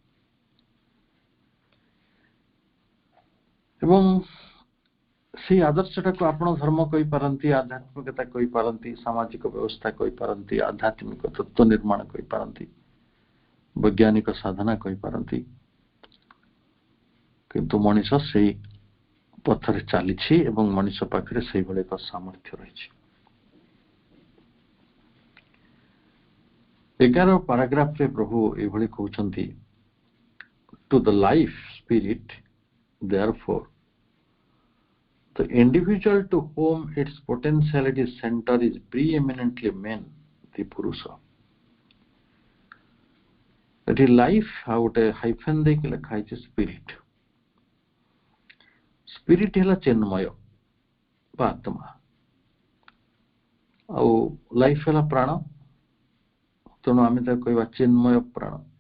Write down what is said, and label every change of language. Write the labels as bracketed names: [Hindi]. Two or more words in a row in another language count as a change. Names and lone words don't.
[Odia] ଏବଂ ସେଇ ଆଦର୍ଶଟାକୁ ଆପଣ ଧର୍ମ କହିପାରନ୍ତି, ଆଧ୍ୟାତ୍ମିକତା କହିପାରନ୍ତି, ସାମାଜିକ ବ୍ୟବସ୍ଥା କହିପାରନ୍ତି, ଆଧ୍ୟାତ୍ମିକ ତତ୍ତ୍ୱ ନିର୍ମାଣ କହିପାରନ୍ତି, ବୈଜ୍ଞାନିକ ସାଧନା କହିପାରନ୍ତି, କିନ୍ତୁ ମଣିଷ ସେଇ ପଥରେ ଚାଲିଛି ଏବଂ ମଣିଷ ପାଖରେ ସେଇଭଳି ଏକ ସାମର୍ଥ୍ୟ ରହିଛି। [English] 11 [Odia] ପାରାଗ୍ରାଫରେ ପ୍ରଭୁ ଏଭଳି କହୁଛନ୍ତି, [English] to the life spirit therefore the individual to whom its potentiality center is preeminently man, the Purusha. [Odia] ଏଠି ଲାଇଫ ଆଉ ଗୋଟେ ହାଇଫେନ୍ ଦେଇକି ଲେଖା ହେଇଛି ସ୍ପିରିଟ। ସ୍ପିରିଟ ହେଲା ଚିନ୍ମୟ ବା ଆତ୍ମା, ଆଉ ଲାଇଫ ହେଲା ପ୍ରାଣ। ତେଣୁ ଆମେ ତାକୁ କହିବା ଚିନ୍ମୟ ପ୍ରାଣ।